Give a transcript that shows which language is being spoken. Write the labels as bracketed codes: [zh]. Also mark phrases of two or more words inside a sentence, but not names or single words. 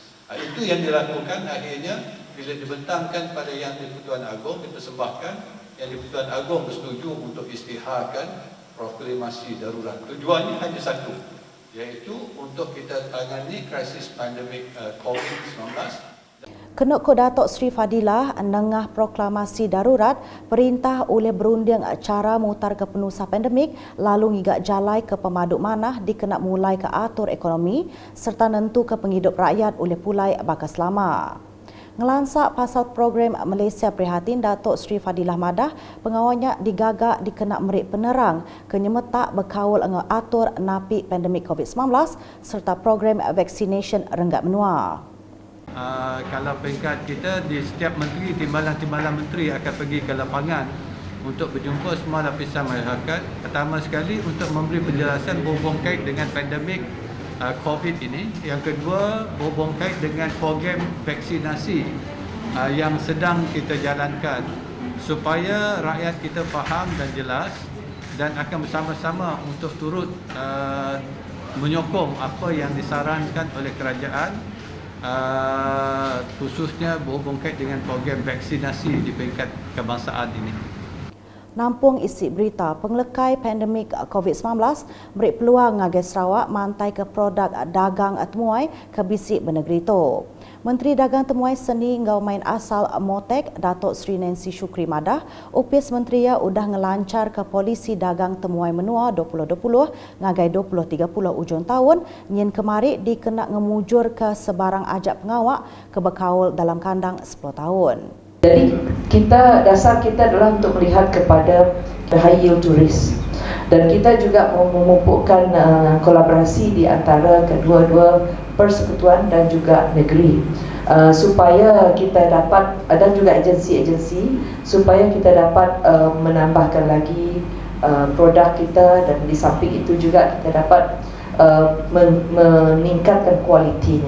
[ms] Itu yang dilakukan akhirnya bila dibentangkan pada Yang di-Pertuan Agong, dipersembahkan Yang di-Pertuan Agong bersetuju untuk istiharkan proklamasi darurat. Tujuannya hanya satu, iaitu untuk kita tangani krisis pandemik COVID-19. [iba] Kenuk ko Datuk Seri Fadilah nengah proklamasi darurat perintah oleh berunding cara mutar ke penusah pandemik lalu ngigak jalai ke pemaduk manah dikenak mulai ke atur ekonomi serta nentu ke penghidup rakyat oleh pulai bakas lama. Ngelansak pasal program Malaysia Prihatin, Datuk Seri Fadilah Madah pengawalnya digagak dikenak merik penerang kenyemetak berkawal dengan atur napi pandemik COVID-19 serta program vaccination renggat menua. [ms] Kalau peringkat kita di setiap menteri, timbalan-timbalan menteri akan pergi ke lapangan untuk berjumpa semua lapisan masyarakat. Pertama sekali untuk memberi penjelasan berhubung kait dengan pandemik COVID ini. Yang kedua berhubung kait dengan program vaksinasi yang sedang kita jalankan supaya rakyat kita faham dan jelas dan akan bersama-sama untuk turut menyokong apa yang disarankan oleh kerajaan. Khususnya berhubung kait dengan program vaksinasi di peringkat kebangsaan ini. [iba] Nampung isi berita penglekai pandemik COVID-19 beri peluang ngagai Sarawak mantai ke produk dagang temuai ke bisik bernegeri itu. Menteri Dagang Temuai Seni Ngau Main Asal Motek Datuk Seri Nancy Shukri Madah upis menteri ya udah ngelancar ke polisi dagang temuai menua 2020 ngagai 2030 ujung tahun nyin kemari dikenak ngemujur ke sebarang ajak pengawak ke berkaul dalam kandang 10 tahun. [ms] Jadi dasar kita adalah untuk melihat kepada [en] the high yield tourist [ms] dan kita juga memupukkan kolaborasi di antara kedua-dua persekutuan dan juga negeri supaya kita dapat dan juga agensi-agensi supaya kita dapat menambahkan lagi produk kita dan di samping itu juga kita dapat meningkatkan kualitinya.